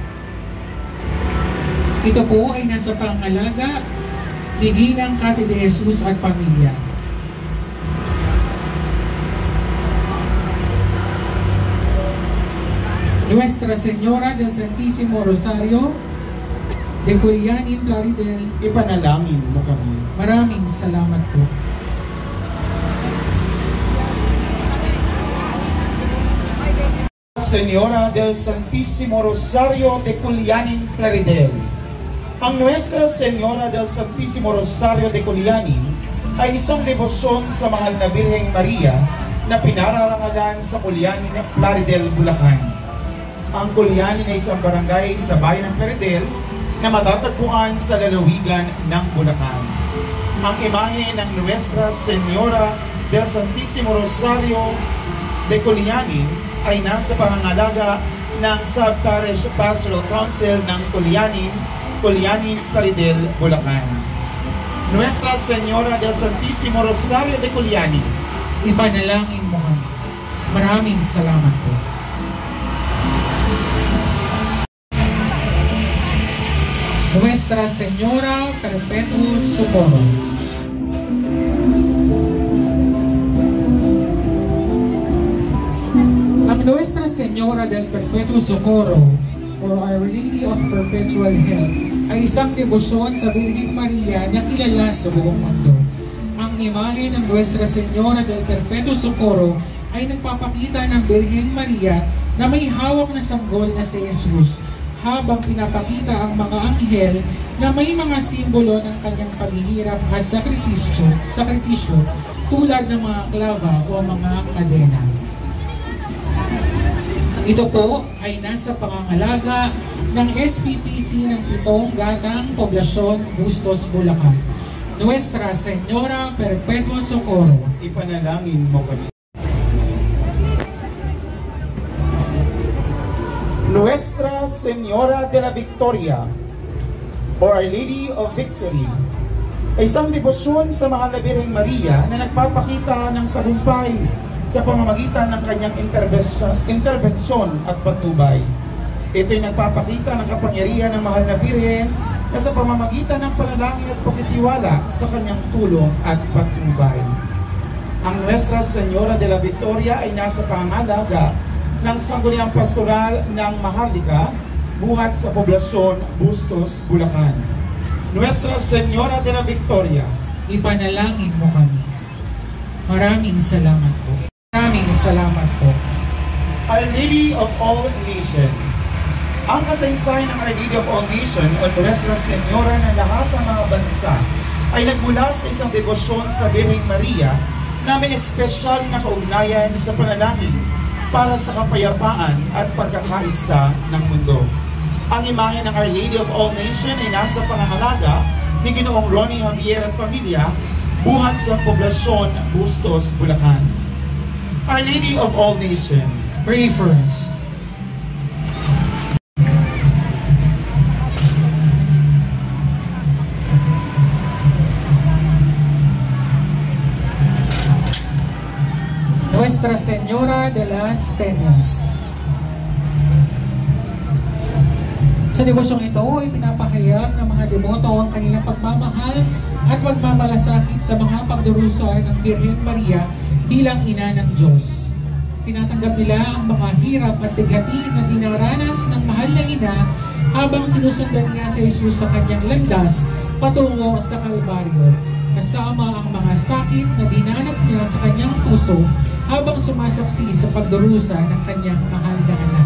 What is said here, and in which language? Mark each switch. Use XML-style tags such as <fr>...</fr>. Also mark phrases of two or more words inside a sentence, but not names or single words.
<tl>Ito po ay nasa pangalaga ni Ginang Kati de Jesus at pamilya. Nuestra Señora del Santísimo Rosario de Culianin, Plaridel. Ipanalangin mo kami. Maraming salamat po. Señora del Santísimo Rosario de Culianin, Plaridel. Ang Nuestra Señora del Santísimo Rosario de Culianin ay isang debosyon sa mahal na Birheng Maria na pinararangalan sa Culianin, Plaridel, Bulacan. Ang Culianin ay isang barangay sa bayan ng Plaridel na matatagpuan sa lalawigan ng Bulacan. Ang imahe ng Nuestra Señora del Santísimo Rosario de Culianin ay nasa pangangalaga ng Sub-Parish Pastoral Council ng Culianin, Plaridel, Bulacan. Nuestra Señora del Santísimo Rosario de Culianin. Ipanalangin mo kami. Maraming salamat po. Nuestra Señora Perpetuus Socorro. Ang Nuestra Señora del Perpetuus Socorro or Our Lady of Perpetual Help ay isang debosyon sa Birheng Maria na kilala sa buong mundo. Ang imahe ng Nuestra Señora del Perpetuus Socorro ay nagpapakita ng Birheng Maria na may hawak na sanggol na si Jesus, habang pinapakita ang mga anghel na may mga simbolo ng kanyang paghihirap at sakripisyo tulad ng mga klava o mga kadena. Ito po ay nasa pangangalaga ng SPPC ng 7 Gatang, Poblasyon, Bustos, Bulacan. Nuestra Señora Perpetuus Socorro. Ipanalangin mo kami. Nuestra Señora de la Victoria or Our Lady of Victory ay isang debosyon sa mahal na Birheng Maria na nagpapakita ng tagumpay sa pamamagitan ng kanyang interbensyon at patnubay. Ito'y nagpapakita ng kapangyarihan ng mahal na Birhen na sa pamamagitan ng panalangin at pagtitiwala sa kanyang tulong at patnubay. Ang Nuestra Señora de la Victoria ay nasa pangangalaga ng sangguniang pastoral ng Maharlika, buhat sa poblasyon Bustos, Bulacan. Nuestra Señora de la Victoria. Ipanalangin mo kami. Maraming salamat po. Maraming salamat po. Our Lady of All Nations. Ang kasaysayan ng Our Lady of All Nations o Nuestra Señora ng lahat ng mga bansa ay nagmula sa isang debosyon sa Birheng Maria na may espesyal na kaugnayan sa panalangin para sa kapayapaan at pagkakaisa ng mundo. Ang imahe ng Our Lady of All Nations ay nasa pangangalaga ni Ginoong Ronnie Javier at pamilya, buhat sa poblasyon Bustos, Bulacan. Our Lady of All Nations.</tl> <en>Pray for us.</en> <tl>Nuestra Señora de las Penas. Sa debosyong ito ay pinapahayag ng mga deboto ang kanilang pagmamahal at pagmamalasakit sa mga pagdurusa ng Birheng Maria bilang ina ng Diyos. Tinatanggap nila ang mga hirap at bighati na dinaranas ng mahal na ina habang sinusundan niya si Jesus sa kanyang landas patungo sa Kalbaryo, kasama ang mga sakit na dinanas niya sa kanyang puso habang sumasaksi sa pagdurusa ng kanyang mahal na anak.</tl>